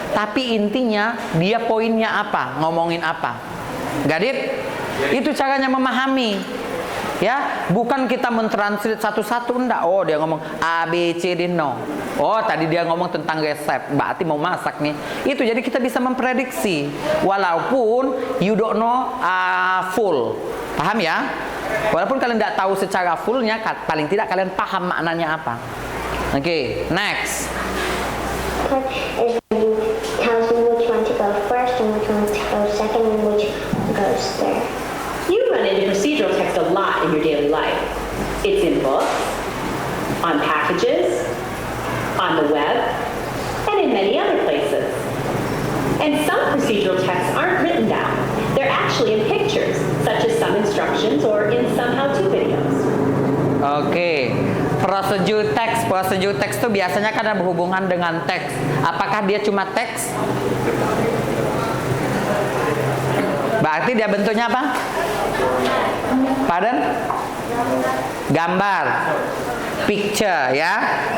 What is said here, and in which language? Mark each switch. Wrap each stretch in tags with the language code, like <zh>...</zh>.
<id>Tapi intinya dia poinnya apa, ngomongin apa. Gadit? Itu caranya memahami. Ya, bukan kita mentranslate satu-satu, enggak. Oh, dia ngomong A, B, C, D, no. Oh, tadi dia ngomong tentang resep, berarti mau masak nih. Itu jadi kita bisa memprediksi.</id> <en>Walaupun you don't know full.</en> <id>Paham ya? Walaupun kalian tidak tahu secara fullnya, paling tidak kalian paham maknanya apa. Oke, next.</id> <en>Part is when you tells you which one to go first and which one to go second and which goes there. You run into procedural text a lot in your daily life. It's in books, on packages, on the web, and in many other places. And some procedural texts aren't written down. They're actually in pictures, such as some instructions or in some how-to videos.</en> <id>Oke, prosedur teks. Prosedur teks itu biasanya karena berhubungan dengan teks. Apakah dia cuma teks? Berarti dia bentuknya apa? Pardon? Gambar. Picture ya.</id>